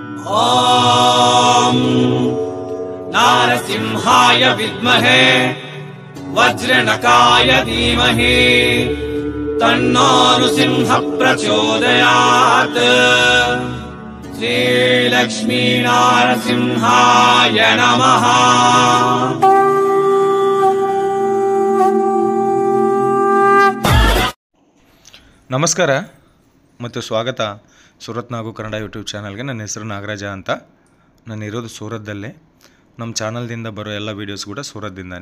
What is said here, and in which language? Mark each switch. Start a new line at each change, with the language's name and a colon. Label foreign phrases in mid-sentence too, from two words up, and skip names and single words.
Sanskrit: ॐ नारसिंहाय विद्महे वज्रनकाय धीमहि तन्नो नृसिंह प्रचोदयात्। श्रीलक्ष्मी नारसिंहाय नमः।
Kannada: ನಮಸ್ಕಾರ ಮತ್ತು ಸ್ವಾಗತ ಸೂರತ್ ನಾಗು ಕನ್ನಡ ಯೂಟ್ಯೂಬ್ ಚಾನಲ್ಗೆ. ನನ್ನ ಹೆಸರು ನಾಗರಾಜ ಅಂತ. ನಾನು ಇರೋದು ಸೂರತ್ದಲ್ಲೇ. ನಮ್ಮ ಚಾನಲ್ದಿಂದ ಬರೋ ಎಲ್ಲ ವೀಡಿಯೋಸ್ ಕೂಡ ಸೂರತ್ದಿಂದಾನೆ.